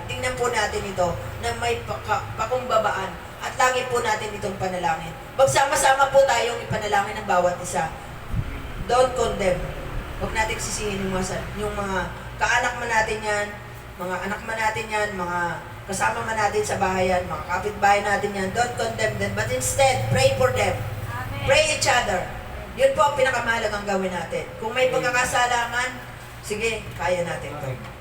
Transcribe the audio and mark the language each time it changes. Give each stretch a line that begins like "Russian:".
Filipino: Tingnan po natin ito na may pakumbabaan at lagi po natin itong panalangin. Magsama-sama po tayong ipanalangin ng bawat isa.
English: Don't condemn.
Filipino: Huwag natin sisihin yung mga kaanak man natin yan, mga anak man natin yan, mga kasama man natin sa bahayan, mga kapitbahay natin yan.
English: Don't condemn them, but instead, pray for them. Amen. Pray each other.
Filipino: Yun po ang pinakamahalagang gawin natin. Kung may pagkakasalangan, sige, kaya natin to.